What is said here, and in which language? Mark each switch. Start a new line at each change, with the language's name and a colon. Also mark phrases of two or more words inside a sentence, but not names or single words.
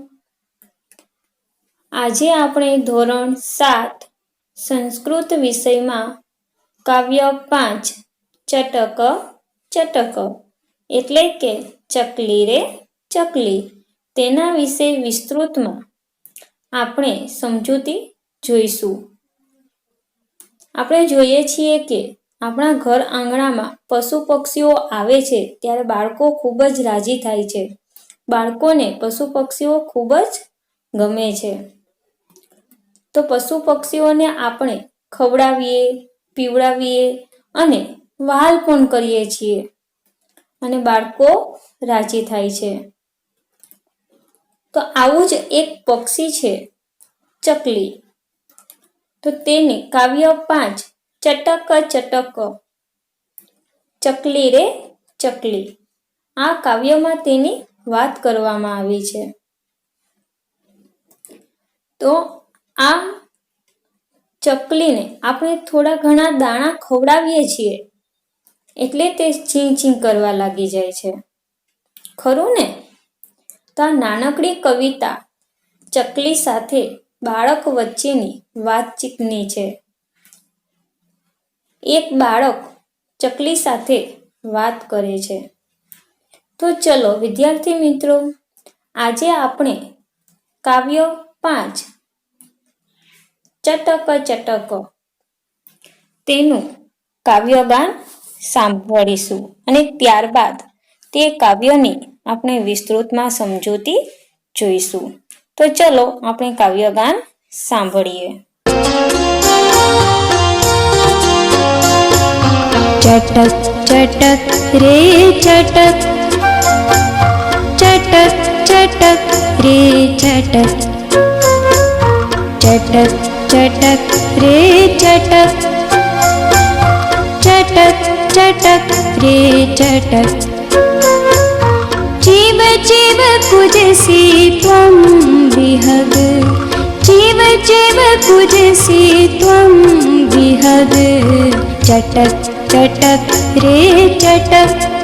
Gujarati: આજ આપણે ધોરણ 7 સંસ્કૃત વિષય માં કાવ્ય 5 ચટક ચટક એટલે કે ચકલી રે ચકલી તેના વિષે વિસ્તૃત માં આપણે સમજૂતી જોઈશું। આપણે જોઈએ છીએ કે આપણા ઘર આંગણામાં પશુ પક્ષીઓ આવે છે ત્યારે બાળકો ખૂબ જ રાજી થાય છે। બાળકોને પશુ પક્ષીઓ ખૂબ જ ગમે છે। તો પશુ પક્ષીઓને આપણે ખવડાવીએ, પીવડાવીએ અને વહાલ પણ કરીએ છીએ અને બાળકો રાજી થાય છે। તો આવું જ એક પક્ષી છે ચકલી। તો તેને કાવ્ય 5 ચટક ચટક ચકલી રે ચકલી આ કાવ્ય માં તેની વાત કરવામાં આવી છે। તો આ ચકલી ને આપણે થોડા ઘણા દાણા ખવડાવીએ છીએ એટલે તે ચીં ચીં કરવા લાગી જાય છે, ખરું ને? તો આ નાનકડી કવિતા ચકલી સાથે બાળક વચ્ચેની વાતચીતની છે। એક બાળક ચકલી સાથે વાત કરે છે। તો ચલો વિદ્યાર્થી મિત્રો, આજે આપણે કાવ્ય 5 ચટક ચટક તેનું કાવ્યગાન સાંભળીશું અને ત્યારબાદ તે કાવ્યની આપણે વિસ્તૃતમાં સમજૂતી જોઈશું। તો ચલો આપણે કાવ્યગાન સાંભળીએ।
Sanskrit: चटक चटक रे चटक चटक चटक रे चटक चटक चटक रे चटक चटक चटक रे चटक जीव जीव कुजसी त्वं विहग जीव जीव कुजसी त्वं विहग चटक चटक रे चटक